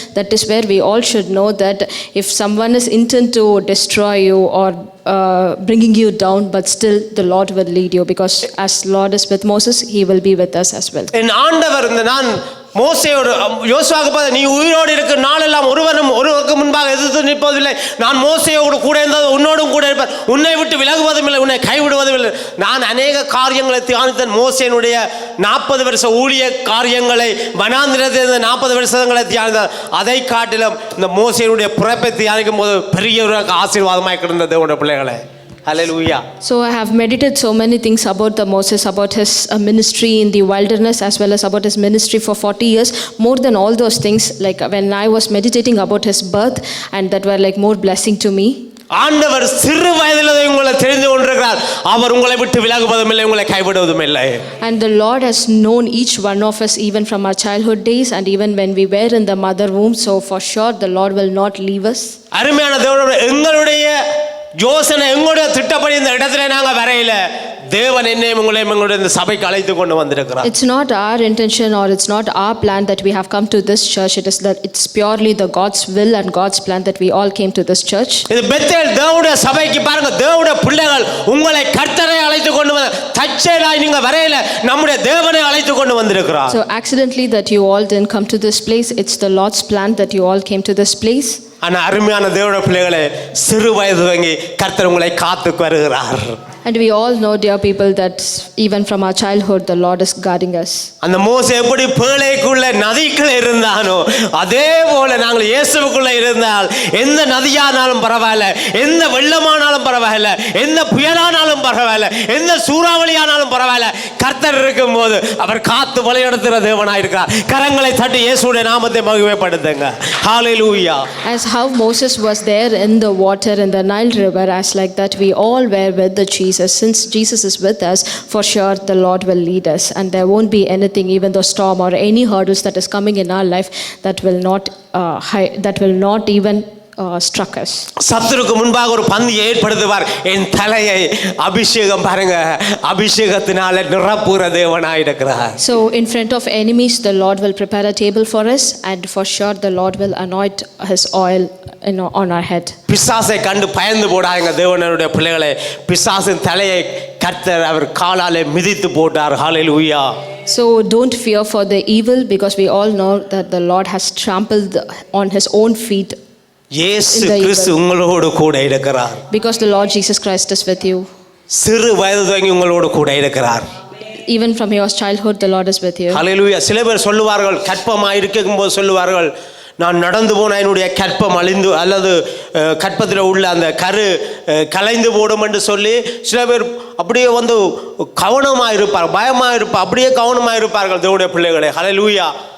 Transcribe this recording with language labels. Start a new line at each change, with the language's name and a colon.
English: That is where we all should know that if someone is intent to destroy you or bringing you down, but still the Lord will lead you, because as Lord is with Moses, he will be with us as well.
Tamil: என் ஆண்டவர் இந்த நான் மோசேயோடு யோசுவாவுக்கு பார்த்து, நீ உயிரோடு இருக்கிற நாளெல்லாம் ஒருவருக்கு முன்பாக எதிர்த்து நிற்பதில்லை. நான் மோசேயோடு கூட இருந்தது, உன்னோடும் கூட இருப்பேன். உன்னை விட்டு விலகுவதும் இல்லை, உன்னை கைவிடுவதும் இல்லை. நான் அநேக காரியங்களை தியானித்தேன். மோசேனுடைய 40 வருஷ ஊழிய காரியங்களை, வனாந்திரத்தில் 40 வருஷங்களை தியானித்தேன். அதை காட்டிலும் இந்த மோசேனுடைய பிறப்பை தியானிக்கும் போது பெரிய ஒரு ஆசீர்வாதமாக கிடந்தது தேவனுடைய பிள்ளைகளை. Hallelujah.
English: So I have meditated so many things about the Moses, about his ministry in the wilderness, as well as about his ministry for 40 years. More than all those things, like when I was meditating about his birth, and that were like more blessing to me.
Tamil: ஆண்டவர் சிறு வயதில் உங்களை தெரிந்து கொண்டிருக்கிறார். அவர் உங்களை விட்டு விலகுவதும் இல்லை, உங்களை கைவிடுவதும் இல்லை.
English: And the Lord has known each one of us even from our childhood days and even when we were in the mother womb. So for sure the Lord will not leave us.
Tamil: அருமையான தேவனுடைய எங்களுடைய யோசனை, எங்களுடைய திட்டப்படி இந்த இடத்துல நாங்கள் வரையில தேவன் என்னையும் உங்களையும் எங்களுடைய இந்த சபைக்கு அழைத்து கொண்டு வந்திருக்கிறார்.
English: It's not our intention or it's not our plan that we have come to this church. It's purely the God's will and God's plan that we all came to this church.
Tamil: இது Bethel தேவனுடைய சபைக்கு பாருங்க, தேவனுடைய பிள்ளைகள் உங்களை கர்த்தரை அழைத்து கொண்டு வந்த தற்செயலாய் நீங்க வரையில நம்முடைய தேவனை அழைத்து கொண்டு வந்திருக்கிறார்.
English: So accidentally that you all didn't come to this place, it's the Lord's plan that you all came to this place.
Tamil: ஆனா அருமையான தேவனுடைய பிள்ளைகளே, சிறு வயது துவங்கி கர்த்தர் உங்களை காத்து வருகிறார்.
English: And we all know, dear people, that even from our childhood the Lord is guarding us.
Tamil: அந்த மோசே எப்படி பேழைக்குள்ள நதிக்குள்ள இருந்தானோ அதே போல நாங்கள் இயேசுவுக்குள்ள இருந்தால் எந்த நதியானாலும் பரவாயில்ல, எந்த வெள்ளமானாலும் பரவாயில்ல, எந்த புயலானாலும் பரவாயில்ல, எந்த சூறாவளியானாலும் பரவாயில்ல, கர்த்தர் இருக்கும்போது அவர் காத்து வழிநடத்துகிற தேவனாயிருக்கிறார். கரங்களை தட்டி இயேசுவுடைய நாமத்தை மகிமைப்படுத்துங்க. ஹalleluya.
English: As how Moses was there in the water in the Nile river, as like that we all were with the Jesus. Since Jesus is with us, for sure the Lord will lead us, and there won't be anything, even the storm or any hurdles that is coming in our life, that will not even struck us.
Tamil: சத்துருக்கு முன்பாக ஒரு பந்தியை ஏற்படுத்துவார். என் தலையை அபிஷேகம் பாருங்க, அபிஷேகத்தினால நிரப்புகிற தேவனாய் இருக்கிறார்.
English: So in front of enemies the Lord will prepare a table for us, and for sure the Lord will anoint his oil on our head.
Tamil: பிசாசை கண்டு பயந்து போடாதீங்க தேவனுடைய பிள்ளைகளே. பிசாசின் தலையை கர்த்தர் அவர் காலாலே மிதித்து போட்டார். ஹalleluya.
English: So don't fear for the evil, because we all know that the Lord has trampled on his own feet.
Tamil: இயேசு கிறிஸ்து உங்களோடு கூட இருக்கிறார்.
English: Because the Lord Jesus Christ is with you.
Tamil: சிறு வயது துவங்கி உங்களோடு கூட இருக்கிறார்.
English: Even from your childhood the Lord is with you. ஹalleluya.
Tamil: சில பேர் சொல்லுவார்கள், கற்பமாக இருக்கும்போது சொல்லுவார்கள், நான் நடந்து போன என்னுடைய கற்பம் அழிந்து அல்லது கற்பத்தில் உள்ள அந்த கரு கலைந்து போடும் என்று சொல்லி சில பேர் அப்படியே வந்து கவனமாக இருப்பார், பயமாக இருப்பார், அப்படியே கவனமாக இருப்பார்கள் தேவனுடைய பிள்ளைகளே. ஹalleluya.